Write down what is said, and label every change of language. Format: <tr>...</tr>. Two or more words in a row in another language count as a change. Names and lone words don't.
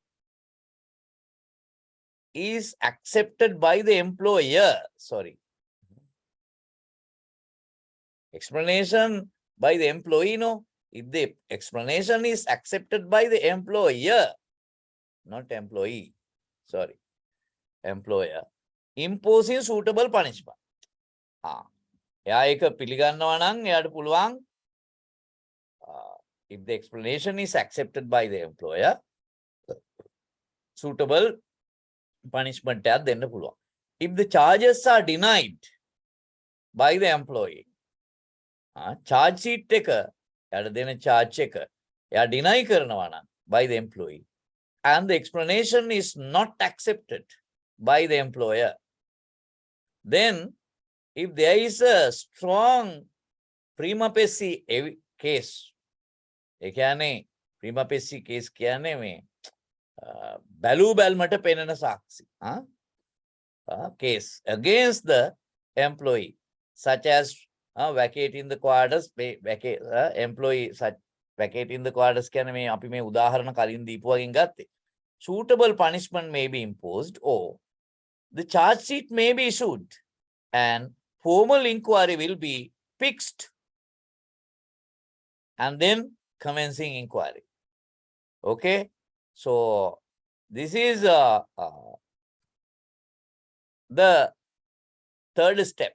<en>is accepted by the employer, explanation by the employee, no, if the explanation is accepted by the employer, not employee, employer, imposing suitable punishment.</en> <si>එයා ඒක පිළිගන්නවා නම් එයාට පුළුවන්</si> <en>if the explanation is accepted by the employer, suitable punishment</en> <si>එකක් දෙන්න පුළුවන්.</si> <en>If the charges are denied by the employee, charge sheet</en> <si>එක එයාට දෙන charge එක එයා deny කරනවා</si> <en>නම් by the employee and the explanation is not accepted by the employer, then if there is a strong prima facie case,</en> <si>ඒ කියන්නේ</si> <en>prima facie case</en> <si>කියන්නේ මේ බැලූ බැල්මට පෙනෙන සාක්ෂි</si> <en>case against the employee, such as vacating the quarters, employee such vacating the quarters</en> <si>කියන්නේ මේ අපි මේ උදාහරණ කලින් දීපු වගේන් ගත්තේ.</si> <en>Suitable punishment may be imposed or the charge sheet may be issued and formal inquiry will be fixed and then commencing inquiry. Okay, so this is the third step.</en>